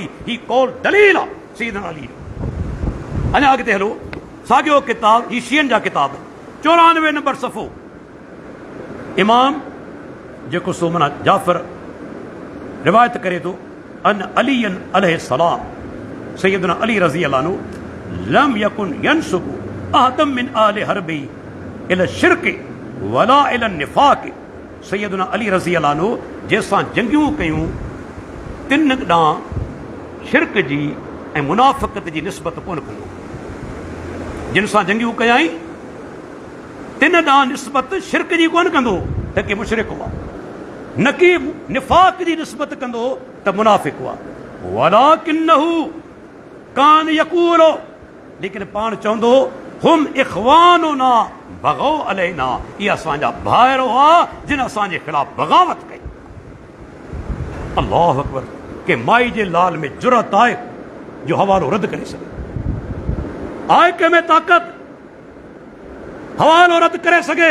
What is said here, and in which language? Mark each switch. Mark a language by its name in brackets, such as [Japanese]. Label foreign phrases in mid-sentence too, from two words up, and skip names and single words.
[Sindhi] ही कौल दलील आहे सैयदना अली। अञा अॻिते हलो, साॻियो किताब, ही शियनि जा किताब, 94 नंबर सफ़ो। इमाम जेको सो माना जाफ़र रिवायत करे थो, [Arabic] عن علي عليه السلام، سيدنا علي رضي الله عنه، لم يكن ينسب أحدا من أهل حربه إلى شرك ولا إلى نفاق. سيدنا علي رضي الله عنه [Sindhi] जंहिंसां जंगियूं कयूं तिन ॾांहुं शिरक जी ऐं मुनाफ़िक़त जी निस्बत कोन कंदो। जिन सां जंगियूं कयाई तिन ॾांहुं निस्बत शिरक जी कोन कंदो त के मुशरिक हुआ, न कि निफ़ाक़ जी निस्बत कंदो त मुनाफ़िक़ हुआ। [Arabic] ولكنه كان يقول, [Sindhi] लेकिन पाण चवंदो [Arabic] هم إخواننا بغوا علينا, [Sindhi] इहे असांजा भाइर हुआ जिन असांजे ख़िलाफ़ बग़ावत कई। [Arabic] الله أكبر. [Sindhi] के माई जे लाल में जुरत आहे जो हवालो रद्द करे सघे? आहे कंहिंमें ताक़त हवालो रद्द करे सघे?